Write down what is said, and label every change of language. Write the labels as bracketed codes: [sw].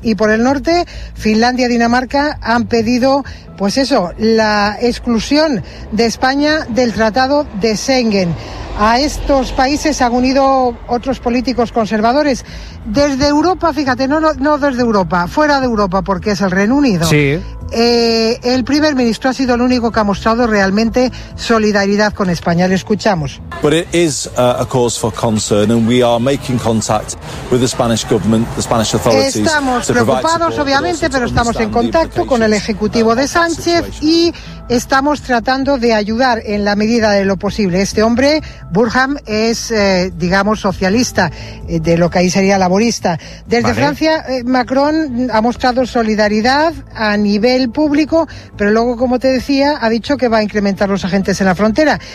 [es] Y por el norte, Finlandia y Dinamarca han pedido, pues eso, la exclusión de España del Tratado de Schengen. A estos países se han unido otros políticos conservadores. Desde Europa, fíjate, no desde Europa, fuera de Europa, porque es el Reino Unido. Sí. El primer ministro ha sido el único que ha mostrado realmente solidaridad con España. Le escuchamos. [en] But it is a cause for concern and we are making contact with the Spanish government, the Spanish authorities. [es] Estamos preocupados, obviamente, pero estamos en contacto con el ejecutivo de Sánchez y estamos tratando de ayudar en la medida de lo posible. Este hombre, Burham, es, digamos, socialista, de lo que ahí sería laborista. Desde vale. Francia, Macron ha mostrado solidaridad a nivel público, pero luego, como te decía, ha dicho que va a incrementar los agentes en la frontera.